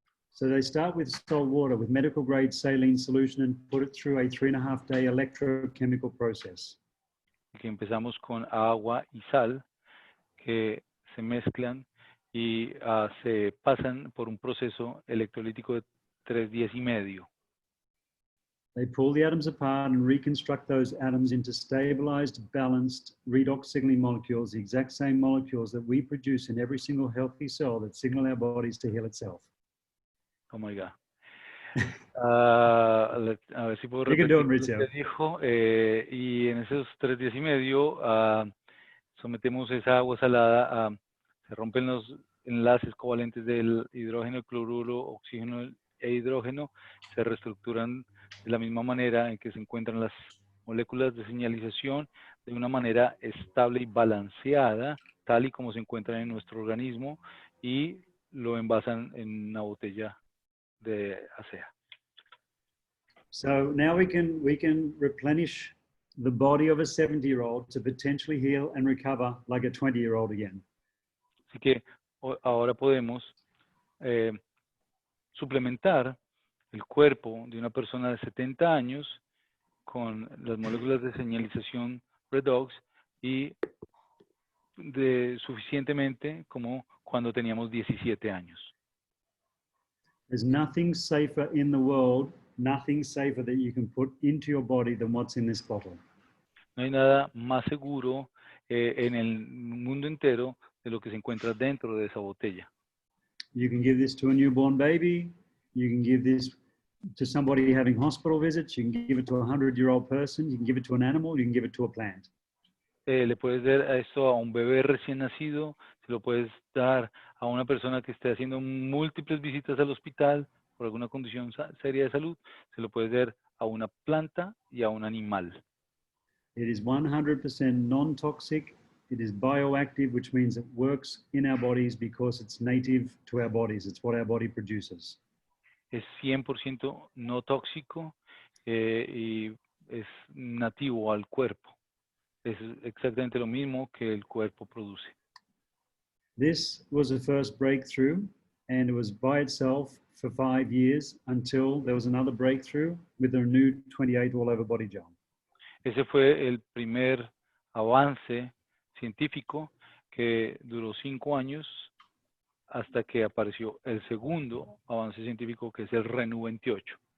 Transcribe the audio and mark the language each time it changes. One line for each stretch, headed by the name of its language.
English: So they start with salt water with medical grade saline solution and put it through a 3.5-day electrochemical process.
Spanish: Que empezamos con agua y sal que se mezclan y se pasan por un proceso electrolítico de 3 días y medio.
English: They pull the atoms apart and reconstruct those atoms into stabilized, balanced, redox signaling molecules, the exact same molecules that we produce in every single healthy cell that signal our bodies to heal itself. Oh my God.
Spanish: A ver si puedo
English: You can do it,
Spanish: lo Maurizio. que dijo. Y en esos 3 días y medio sometemos esa agua salada, se rompen los enlaces covalentes del hidrógeno, cloruro, oxígeno e hidrógeno, se reestructuran de la misma manera en que se encuentran las moléculas de señalización de una manera estable y balanceada, tal y como se encuentran en nuestro organismo, y lo envasan en una botella de ASEA.
English: So now we can replenish the body of a 70-year-old to potentially heal and recover like a 20-year-old again.
Spanish: Así que ahora podemos suplementar el cuerpo de una persona de 70 años con las moléculas de señalización redox y suficientemente como cuando teníamos 17 años.
English: There's nothing safer in the world, nothing safer that you can put into your body than what's in this bottle.
Spanish: No hay nada más seguro en el mundo entero de lo que se encuentra dentro de esa botella.
English: You can give this to a newborn baby. You can give this to somebody having hospital visits. You can give it to a 100-year-old person. You can give it to an animal. You can give it to a plant.
Spanish: Le puedes dar esto a un bebé recién nacido, se lo puedes dar a una persona que esté haciendo múltiples visitas al hospital por alguna condición seria de salud, se lo puedes dar a una planta y a un animal.
English: It is 100% non-toxic. It is bioactive, which means it works in our bodies because it's native to our bodies. It's what our body produces.
Spanish: Es 100% no tóxico y es nativo al cuerpo. Es exactamente lo mismo que el cuerpo produce.
English: This was the first breakthrough, and it was by itself for 5 years until there was another breakthrough with a new 28 all-over body gel.
Spanish: Ese fue el primer avance científico que duró 5 años hasta que apareció el segundo avance científico, que es el Renu 28.